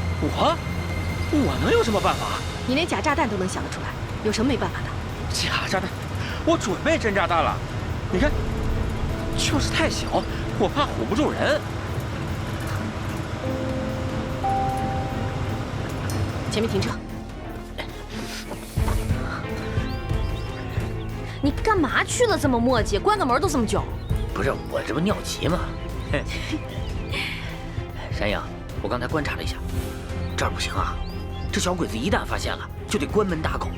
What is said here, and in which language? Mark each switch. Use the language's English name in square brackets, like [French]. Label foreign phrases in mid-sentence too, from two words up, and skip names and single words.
[Chinese] 我能有什麼辦法？你連假炸彈都能想得出來，有什麼沒辦法的？假炸彈，我準備真炸彈了。你看，就是太小，我怕唬不住人。前面停車。你幹嘛去了這麼磨嘰？關個門都這麼久。不是我這不尿急嗎？山羊，我剛才觀察了一下，這兒不行啊！這小鬼子一旦發現了，就得關門打狗，